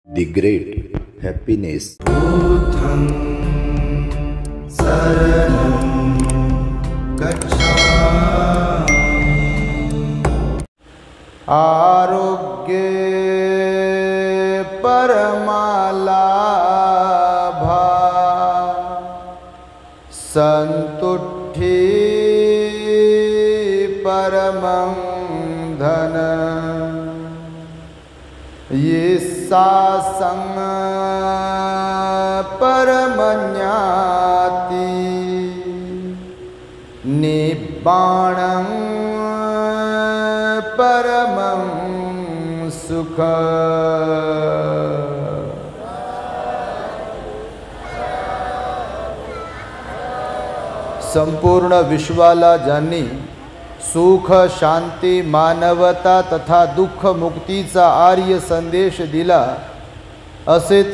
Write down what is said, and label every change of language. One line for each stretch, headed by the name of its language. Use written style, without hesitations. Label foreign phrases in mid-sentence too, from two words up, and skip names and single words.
English: The great happiness.
Pali: Buddham saranam gacchami. आरोग्ये परमालाभा संतुष्टि परमं धन यस्सासंग परमज्ञाति निब्बाणं परमं सुख.
Marathi: संपूर्ण विश्वाला ज्यांनी सुख शांती मानवता तथा दुःख मुक्तीचा आर्य संदेश दिला असे ते